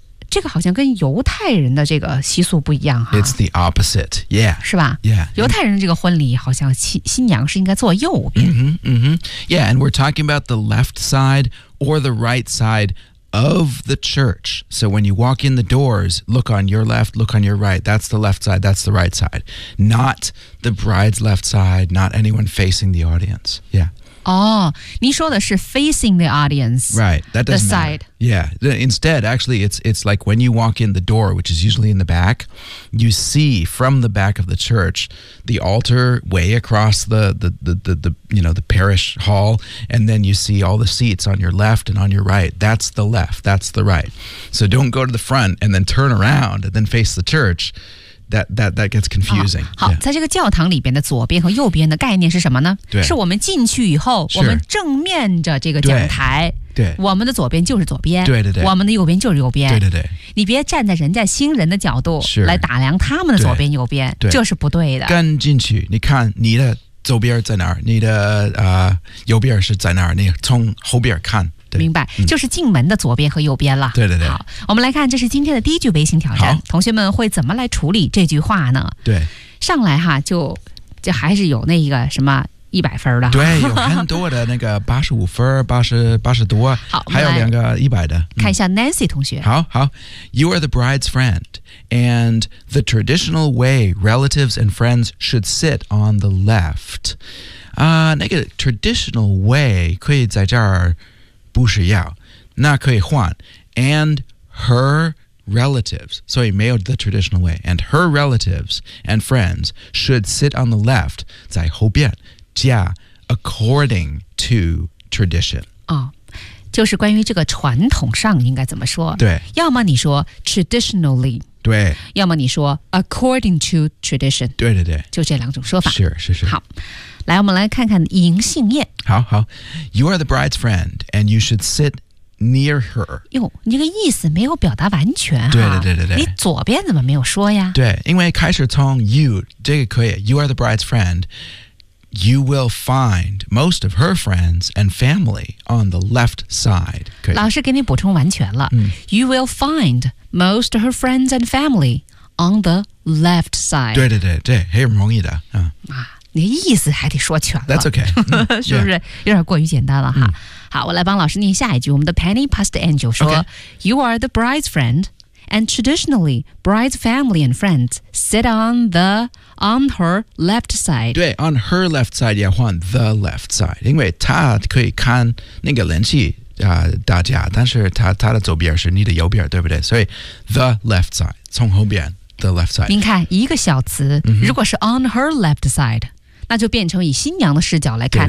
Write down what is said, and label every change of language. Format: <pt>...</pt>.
<zh>这个好像跟犹太人的这个习俗不一样哈。</zh> <en>It's the opposite, yeah.</en> <zh>是吧</zh> <en>？Yeah.</en> <zh>犹太人这个婚礼好像新娘是应该坐右边。</zh> <en>Yeah, and we're talking about the left side or the right side of the church. So when you walk in the doors, look on your left, look on your right. That's the left side. That's the right side. Not the bride's left side. Not anyone facing the audience. Yeah.</en> <zh>哦、您说的是</zh> <en>facing the audience. Right, that doesn't the side. matter. Yeah, instead, actually, it's like when you walk in the door, which is usually in the back, you see from the back of the church, the altar way across the parish hall, and then you see all the seats on your left and on your right. That's the left, that's the right. So don't go to the front and then turn around and then face the church. That gets confusing.、</en> <zh>好、</zh> <en>yeah.</en> <zh>在这个教堂里边的左边和右边的概念是什么呢对是我们进去以后、</zh> <en>sure.</en> <zh>我们正面着这个讲台对对我们的左边就是左边对对对我们的右边就是右边对对对你别站在人家新人的角度来打量他们的左边右边对这是不对的。跟进去你看你的左边在哪儿你的、右边是在哪儿你从后边看。明白、就是进门的左边和右边了对对对好我们来看这是今天的第一句微信挑战同学们会怎么来处理这句话呢对上来哈就还是有那个什么一百分的对有很多的那个八十五分八十多好还有两个一百的看一下 Nancy 同学</zh> <en>好 You are the bride's friend and the traditional way relatives and friends should sit on the left、那个 traditional way</en> <zh>可以在这儿不是要那可以换</zh> <en>and her relatives, sorry, 没有 the traditional way, and her relatives and friends should sit on the left,</en> <zh>在后边加</zh> <en>according to tradition.</en> <zh>哦，就是关于这个传统上应该怎么说？对，要么你说 traditionally, 对，要么你说</zh> <en>according to tradition.</en> <zh>对对对，就这两种说法。是是是。好，来，我们来看看银杏叶。</zh> <en>好好 ，You are the bride's friend, and you should sit. Near her.</en> <zh>哟，你这个意思没有表达完全啊。对对对对对。你左边怎么没有说呀？</zh> <en>对，</en> <zh>因为开始从</zh> <en>you, 这个可以 you are the bride's friend, you will find most of her friends and family on the left side. 可以。</en> <zh>老师给你补充完全了。</zh> <en>You will find most of her friends and family on the left side.</en> <zh>对对对对，很容易的。你的意思还得说全了。</zh> <en>That's okay.</en> <zh>是不是、yeah. 有点过于简单了哈、嗯？好，我来帮老师念下一句。我们的 Penny Past Angel 说、</zh> <en>okay. You are the bride's friend, and traditionally, bride's family and friends sit on the, on her left side. 对 ,on her left side,</en> <zh>要换</zh> <en>the left side.</en> <zh>因为她可以看那个联系、大家，但是 她的左边是你的右边，对不对？</zh> <en>所以 the left side,</en> <zh>从后边。</zh> <en>The left side.</en> <zh>您看一个小词、 mm-hmm. 如果是</zh> <en>on her left side</en> <zh>那就变成以新娘的视角来看</zh>